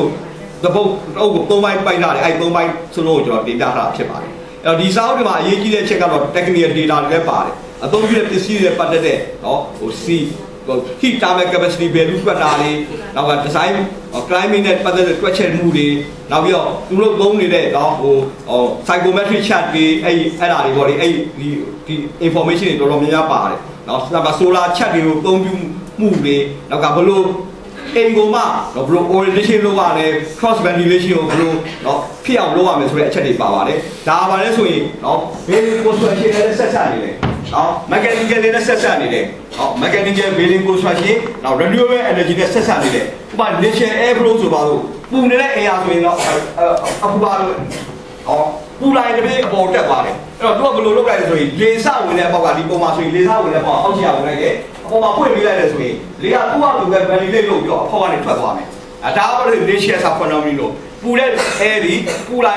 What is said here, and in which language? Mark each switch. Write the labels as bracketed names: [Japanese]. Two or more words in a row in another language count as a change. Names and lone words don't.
[Burmese] book တပုတ်အုပ်ကို3ပိုင်းပိုက်လာတယ်အဲ့3ပိုင်းစလုံးကိုကျွန်တော်တင်ပြထားတာဖြစ်ပါတယ်အဲ့တော့ဒီစာအုပ်တွေမှာအရေးကြီးတဲ့ချက်ကတော့ technical data တွေလည်းပါတယ်အသုံးပြုတဲ့ပစ္စည်းတွေပတ်သက်တဲ့နော်ဟို [English] heat thermal capacity value [Burmese] တွက်တာတွေနောက်က [English] design climate [Burmese] နဲ့ပတ်သက်တဲ့တွက်ချက်မှုတွေနောက်ပြီးတော့သူတို့သုံးနေတဲ့နော်ဟို [English] psychometric chart [Burmese] တွေအဲ့ဒါတွေပေါ့လေအဲ့ဒီ information တွေတော်တော်များများပါတယ်နော် [English] solar chart [Burmese] တွေကိုသုံးပြုမှုတွေနောက်ကဘလို့အိမ်ကိုမှနော်ဘလို့ orientation လုပ်ရတယ် [English] cross ventilation [Burmese] ကိုဘလို့နော်ဖြစ်အောင်လုပ်ရမယ်ဆိုတဲ့အချက်တွေပါပါတယ်ဒါပါလဲဆိုရင်နော် [English] basic construction [Burmese] နဲ့ဆက်ဆက်နေတယ်နော် mechanical နဲ့ဆက်ဆက်နေတယ် [English] mechanical building construction [Burmese] နောက် [English] renewable energy [Burmese] နဲ့ဆက်ဆံနေတယ်ဥပမာ [English] nature air flow [Burmese] ဆိုပါလို့ပူနေတဲ့အိမ်အားဆိုရင်တော့အခုပါလို့ပူလိုက်တဲ့ဘေးအပေါ်တက်သွားတယ်အဲ့တော့သူကဘယ်လိုလုပ်လိုက်လဲဆိုရင်လေဆဝင်တဲ့အပေါက်ကဒီပုံမှာဆိုရင်လေဆဝင်တဲ့အပေါက်အောက်ချီဝင်လိုက်တယ်အပေါ်မှာဖွင့်ပေးလိုက်တယ်ဆိုရင်လေကသူ့ဟာသူပဲ validate လုပ်ပြီးတော့အဖောက်ကနေထွက်သွားမယ်ဒါကဘာလို့ [English] nature phenomenon [Burmese] လို့ပူတဲ့ air ဒီပူလိုက်